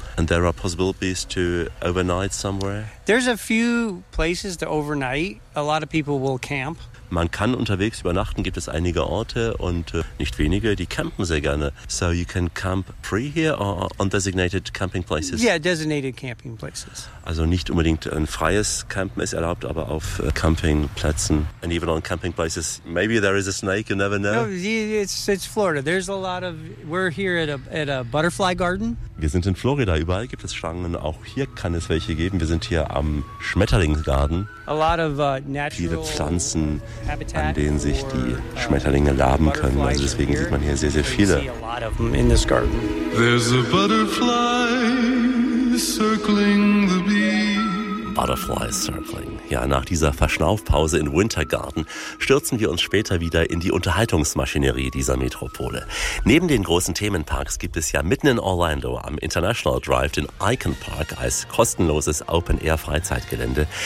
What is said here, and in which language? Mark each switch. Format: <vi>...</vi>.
<en>And there are possibilities to overnight somewhere. There's a few places to overnight. A lot of people will camp.</en> <de>Man kann unterwegs übernachten, gibt es einige Orte und nicht wenige, die campen sehr gerne.</de> <en>So you can camp free here or on designated camping places? Yeah, designated camping places.</en> <de>Also nicht unbedingt ein freies Campen ist erlaubt, aber auf Campingplätzen.</de> <en>And even on camping places, maybe there is a snake, you never know. No, it's Florida. There's a lot of, we're here at a butterfly garden.</en> <de>Wir sind in Florida, überall gibt es Schlangen, auch hier kann es welche geben. Wir sind hier am Schmetterlingsgarten.</de> <en>A lot of natural</en> <de>viele Pflanzen, an denen sich die Schmetterlinge laben können. Also deswegen sieht man hier sehr, sehr viele.</de> <en>There's a butterfly circling the bee. Butterfly circling.</en> <de>Ja, nach dieser Verschnaufpause in Wintergarten stürzen wir uns später wieder in die Unterhaltungsmaschinerie dieser Metropole. Neben den großen Themenparks gibt es ja mitten in Orlando am International Drive den Icon Park als kostenloses Open-Air-Freizeitgelände.</de>